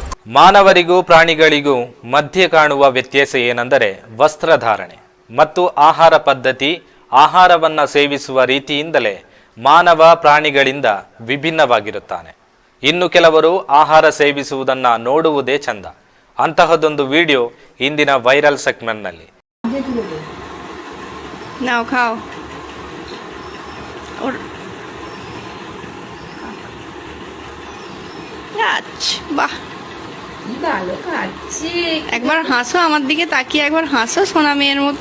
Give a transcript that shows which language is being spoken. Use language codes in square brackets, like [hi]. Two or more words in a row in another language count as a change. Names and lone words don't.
[kn] ಮಾನವರಿಗೂ ಪ್ರಾಣಿಗಳಿಗೂ ಮಧ್ಯೆ ಕಾಣುವ ವ್ಯತ್ಯಾಸ ಏನೆಂದರೆ ವಸ್ತ್ರಧಾರಣೆ ಮತ್ತು ಆಹಾರ ಪದ್ಧತಿ. ಆಹಾರವನ್ನು ಸೇವಿಸುವ ರೀತಿಯಿಂದಲೇ ಮಾನವ ಪ್ರಾಣಿಗಳಿಂದ ವಿಭಿನ್ನವಾಗಿರುತ್ತಾನೆ. ಇನ್ನು ಕೆಲವರು ಆಹಾರ ಸೇವಿಸುವುದನ್ನು ನೋಡುವುದೇ ಚಂದ. ಅಂತಹದೊಂದು ವಿಡಿಯೋ ಇಂದಿನ ವೈರಲ್ ಸೆಗ್ಮೆಂಟ್ನಲ್ಲಿ. [bn] নাও খাও ওর বাহ ভালো খাচ্ছে। একবার হাসো আমার দিকে তাকিয়ে, একবার হাসো সোনা মেয়ের মতো।